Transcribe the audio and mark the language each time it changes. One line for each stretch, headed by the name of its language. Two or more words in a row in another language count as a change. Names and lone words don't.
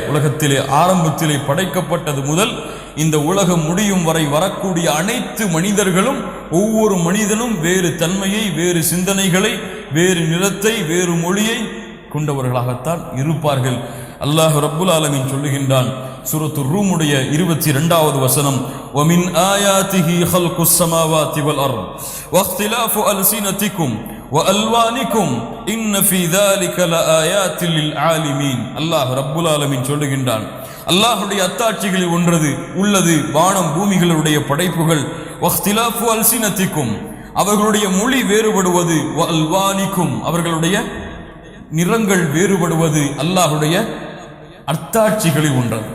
Tamil: உலகத்திலே ஆரம்பத்திலே படைக்கப்பட்டது முதல் இந்த உலகம் முடியும் வரை வரக்கூடிய அனைத்து மனிதர்களும், ஒவ்வொரு மனிதனும் வேறு தன்மையை, வேறு சிந்தனைகளை, வேறு நிறத்தை, வேறு மொழியை கொண்டவர்களாகத்தான் இருப்பார்கள். அல்லாஹ்
Arabic: رب العالمين
Tamil: சொல்லுகின்றான் சூரத்து ரூமுடைய 22வது வசனம்,
Arabic: وَمِنْ آيَاتِهِ خَلْقُ السَّمَاوَاتِ وَالْأَرْضِ وَاخْتِلَافُ أَلْسِنَتِكُمْ وَأَلْوَانِكُمْ إِنَّ فِي ذَلِكَ لَآيَاتٍ لِلْعَالِمِينَ.
Tamil: அல்லாஹ்
Arabic: رب العالمين
Tamil: சொல்லுகின்றான், அல்லாஹ்வுடைய அத்தாட்சிகளில் ஒன்றது உள்ளது வானம் பூமிகளுடைய படைப்புகள்.
Arabic: واختلاف ألسنتكم,
Tamil: அவர்களுடைய மொழி வேறுபடுவது. வல்வானிக்கும், அவர்களுடைய நிறங்கள் வேறுபடுவது அல்லாஹ்வுடைய அத்தாட்சிகளில் ஒன்றது.